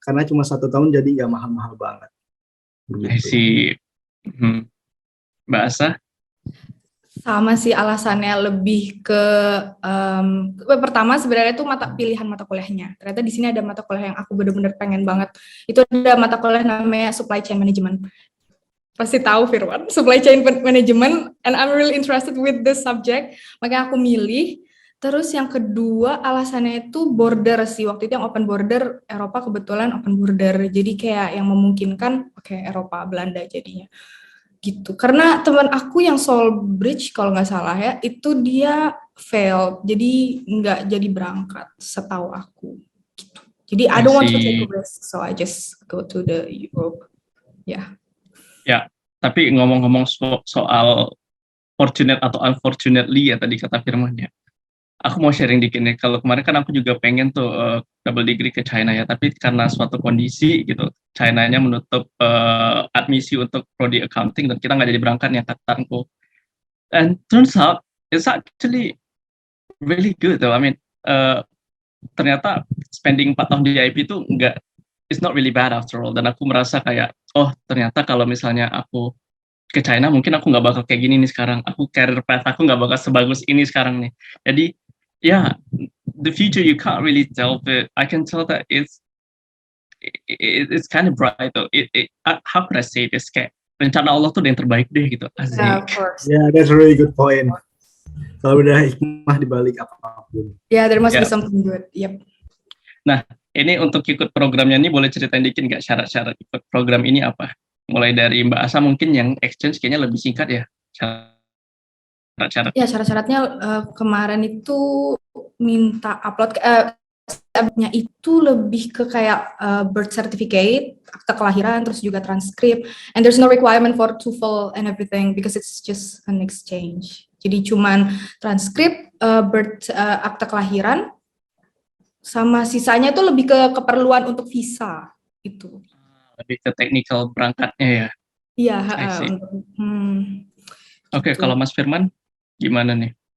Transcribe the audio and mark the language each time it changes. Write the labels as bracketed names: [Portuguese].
[Indonesian] Karena cuma 1 tahun jadi nggak mahal-mahal banget. [English] I see. Mbak Asa? [Indonesian] Sama sih alasannya, lebih ke pertama sebenarnya itu pilihan mata kuliahnya. Ternyata di sini ada mata kuliah yang aku benar-benar pengen banget. Itu ada mata kuliah namanya Supply Chain Management. Pasti tahu Firman, [English] Supply Chain Management, and I'm really interested with this subject. [Indonesian] Makanya aku milih. Terus yang kedua alasannya itu border sih. Waktu itu yang open border, Eropa kebetulan open border. Jadi kayak yang memungkinkan Eropa, Belanda jadinya. Gitu. Karena teman aku yang Seoul Bridge kalau nggak salah ya, itu dia fail, jadi nggak jadi berangkat setahu aku. Gitu. Jadi [English] I don't want to take a risk, so I just go to the Europe. Ya. [Indonesian] Ya, tapi ngomong-ngomong soal fortunate atau unfortunately ya tadi kata Firman ya. Aku mau sharing dikit nih. Kalau kemarin kan aku juga pengen tuh double degree ke China ya, tapi karena suatu kondisi gitu, China-nya menutup admisi untuk prodi accounting dan kita nggak jadi berangkat nih angkatanku. [English] And turns out it's actually really good though. I mean, [Indonesian] ternyata [English] spending [Indonesian] 4 tahun di IP itu [English] it's not really bad after all. [Indonesian] Dan aku merasa kayak, oh ternyata kalau misalnya aku ke China mungkin aku nggak bakal kayak gini nih sekarang. Aku career path aku nggak bakal sebagus ini sekarang nih. Jadi [English] yeah, the future you can't really tell, but I can tell that it's kind of bright though. How could I say this? [Indonesian] Kayak rencana Allah tuh yang terbaik deh gitu. Asik. [English] Yeah, of course. Yeah, that's a really good point. [Indonesian] Kalau udah hikmah dibalik apapun. [English] Yeah, there must be something good. Yep. [Indonesian] Nah, ini untuk ikut programnya ini boleh ceritain dikit nggak syarat-syarat ikut program ini apa? Mulai dari Mbak Asa mungkin yang exchange kayaknya lebih singkat ya. Syarat-syarat. Ya, syarat-syaratnya kemarin itu minta upload nya itu lebih ke kayak birth certificate, akta kelahiran, terus juga transkrip. [English] And there's no requirement for TOEFL and everything because it's just an exchange. [Indonesian] Jadi cuman transkrip, akta kelahiran, sama sisanya itu lebih ke keperluan untuk visa itu. lebih ke technical berangkatnya ya. Iya, [English] I see. [Indonesian] untuk Oke, gitu. kalau Mas Firman gimana nih?